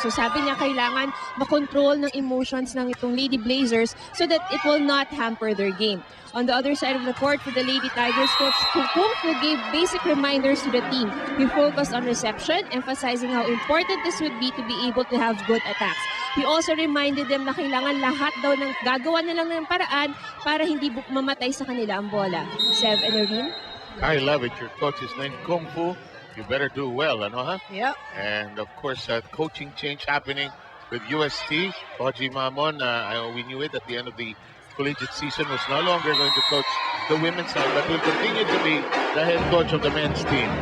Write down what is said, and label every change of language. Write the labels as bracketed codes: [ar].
[en] So [tl] sabi niya kailangan makontrol ng [en] emotions ng itong Lady Blazers so that it will not hamper their game. On the other side of the court for the Lady Tigers, Coach Kung gave basic reminders to the team. He focused on reception, emphasizing how important this would be to be able to have good attacks. He also reminded them [tl] na kailangan lahat daw ng gagawa na lang ng paraan para hindi mamatay sa kanila ang bola. [en] Sev and Noreen? I love it. Your coach is named Kung Fu. You better do well, ano, huh? Yep. And of course, coaching change happening with UST. Oji Mamon, we knew it at the end of the collegiate season, was no longer going to coach the women's side, but will continue to be the head coach of the men's team.